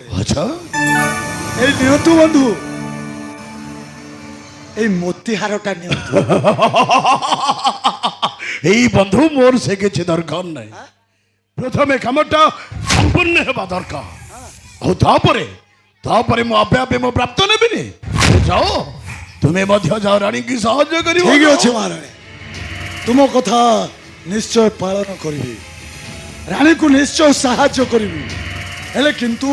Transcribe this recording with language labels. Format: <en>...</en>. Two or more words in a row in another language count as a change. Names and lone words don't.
<or>আচ্ছা ଏଇ ନିଅନ୍ତୁ ବନ୍ଧୁ ଏଇ ମୋତିହାରଟା ନିଅନ୍ତୁ ଏଇ ବନ୍ଧୁ ମୋର ସେ କିଛି ଦରକାର ନାଇ ପ୍ରଥମେ କାମଟା ସମ୍ପୂର୍ଣ୍ଣ ହେବା ଦରକାର ଆଉ ତାପରେ ମୁଁ ଆପେ ଆପେ ମୋ ପ୍ରାପ୍ତ ନେବିନି ଯାଅ ତୁମେ ମଧ୍ୟ ଯାଅ ରାଣୀକି ସାହାଯ୍ୟ କରିବ ଠିକ ଅଛି ମହାରାଣୀ ତୁମ କଥା ନିଶ୍ଚୟ ପାଳନ କରିବି ରାଣୀକୁ ନିଶ୍ଚୟ ସାହାଯ୍ୟ କରିବି ହେଲେ କିନ୍ତୁ</or>